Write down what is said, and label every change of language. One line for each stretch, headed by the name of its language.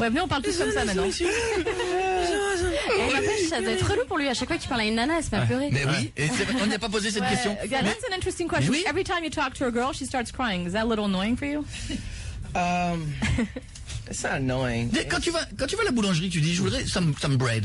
French: ouais, venez, on parle tous comme ça maintenant. Et n'empêche, ça doit être relou pour lui. À chaque fois qu'il parle à une nana, elle se met à pleurer. Mais oui, et on n'y a pas posé cette question.
English: Yeah, that's an interesting question.
French: oui.
English: Every time you talk to a girl, she starts crying. Is that a little annoying for you? It's not annoying.
French: Quand tu vas à la boulangerie, tu dis je voudrais
English: some bread.